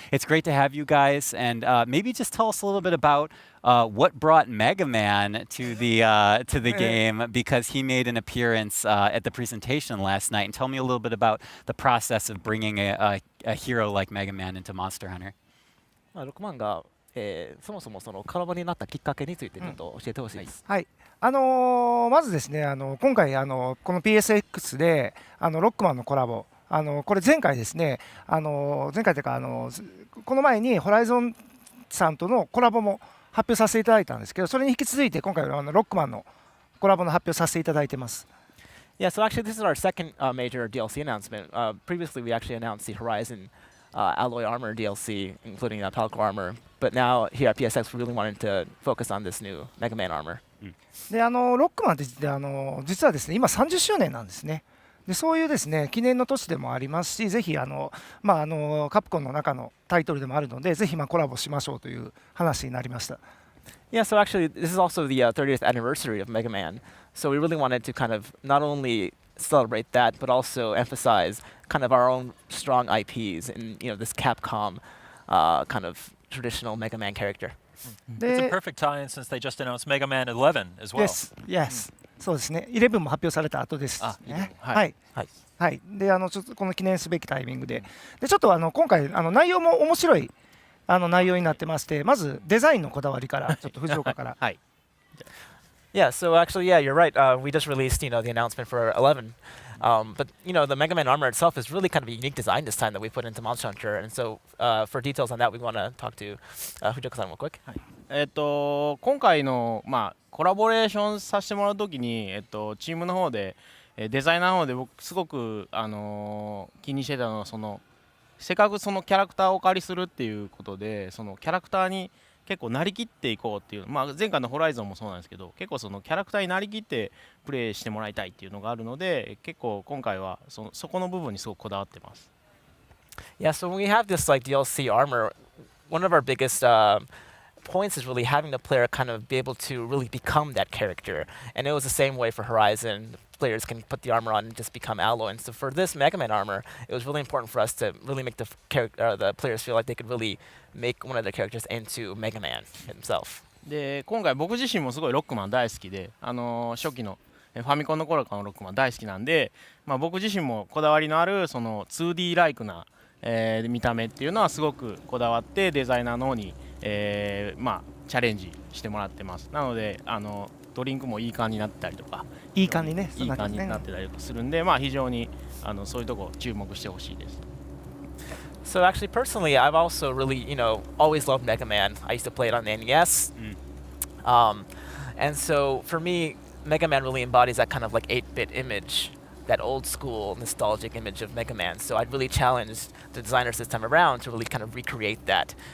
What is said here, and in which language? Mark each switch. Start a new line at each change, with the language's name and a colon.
English: It's great to have you guys, and maybe just tell us a little bit about what brought Mega Man to the game, because he made an appearance at the presentation last night. And tell me a little bit about the process of bringing a hero like Mega Man into Monster Hunter.
Japanese: 6万が、そもそもそのコラボになったきっかけについてちょっと教えてほしいです。はい、まずですね、今回この PSX でロックマンのコラボ、これ前回ですね、前回というかこの前にホライゾンさんとのコラボも発表させていただいたんですけど、それに引き続いて今回はロックマンのコラボの発表させていただいてます。
English: Yeah, so actually this is our second major DLC announcement. Previously we actually announced the Horizon Alloy Armor DLC, including Palico Armor. But now here at PSX we really wanted to focus on this new Mega Man Armor.
Japanese: でロックマンって実はですね、今30周年なんですね。でそういうですね記念の年でもありますし、ぜひカプコンの中のタイトルでもあるので、ぜひコラボしましょうという話になりました。
English: Yeah, so actually this is also the 30th anniversary of Mega Man. So we really wanted to kind of not only celebrate that, but also emphasize kind of our own strong IPs and this Capcom kind of traditional Mega Man character. It's a perfect tie-in since they just announced Mega Man 11 as well. Yes.
Japanese: そうですね。 11も発表された後ですね。はい。はい。でちょっとこの記念すべきタイミングで、ちょっと今回内容も面白い内容になってまして、まずデザインのこだわりからちょっと藤岡から。はい。
English: Yeah, so actually, yeah, you're right. We just released, the announcement for 11. But, the Mega Man armor itself is really kind of a unique design this time that we put into Monster Hunter. And so for details on that, we want to talk to Fujioka-san real quick.
Japanese: 今回の、コラボレーションさせてもらうときに、チームの方で、デザイナーの方で僕すごく、気にしてたのはせっかくそのキャラクターをお借りするっていうことで、そのキャラクターに結構なりきっていこうっていう、前回のホライゾンもそうなんですけど、結構そのキャラクターになりきってプレイしてもらいたいっていうのがあるので、結構今回はそこの部分にすごくこだわってます。
English: Yeah, so when we have this DLC armor, one of our biggest points is really having the player kind of be able to really become that character. And it was the same way for Horizon. Players can put the armor on and just become Alloy. And so for this Mega Man armor, it was really important for us to really make the players feel like they could really make one of their characters into Mega Man himself.
Japanese: で今回僕自身もすごいロックマン大好きで、初期のファミコンの頃からのロックマン大好きなんで、僕自身もこだわりのあるその 2D ライクな、見た目っていうのはすごくこだわってデザイナーの方に、チャレンジしてもらってます。なのでドリンクもいい感じになってたりとか、いい感じね、いい感じになってたりとかするんで、非常にそういうとこ注目してほしいです。
English: So actually, personally, I've also really, always loved Mega Man. I used to play it on the NES. And so for me, Mega Man really embodies that kind of like 8-bit image, that old school nostalgic image of Mega Man. So I'd really challenge the designers this time around to really kind of recreate that.